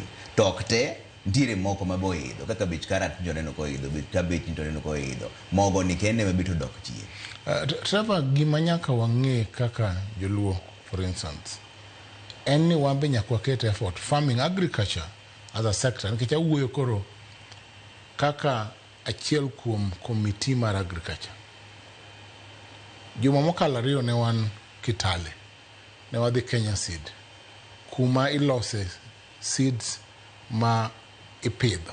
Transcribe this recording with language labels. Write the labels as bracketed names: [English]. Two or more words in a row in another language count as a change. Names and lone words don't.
[Luo (Kenya and Tanzania)] Tok te ndire moko maboidho kaka bech karat joneno ko idho bech cabbage joneno ko idho mogo ni kende mabito dok chien. Trevor gima nyaka wang'e kaka joluo [English] for instance [Luo (Kenya and Tanzania)] en ni wambe nyaka ket effort [English] farming agriculture as a sector [Luo (Kenya and Tanzania)] nikech awuoyo koro kaka achiel kuom committee mar agriculture. Juma mokalo ariyo ne wan Kitale. Ne wadhi Kenya Seed. Kuma ilose seeds ma ipidho.